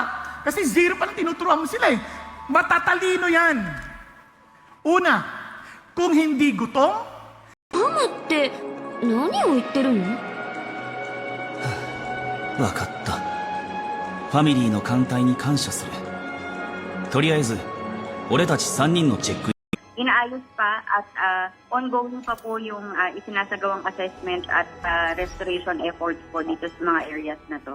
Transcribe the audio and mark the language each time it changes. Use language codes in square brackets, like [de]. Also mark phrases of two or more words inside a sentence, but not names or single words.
[tl] Kasi zero pa lang tinuturuan mo sila eh. Matatalino yan. Una, kung hindi gutom, [ja] ママって何を言ってるの？わかった。ファミリーの艦隊に感謝する。とりあえず、俺たち3人のチェック。 [tl] Inaayos pa at ongoing pa po yung isinasagawang assessment at restoration efforts po dito sa mga areas na to.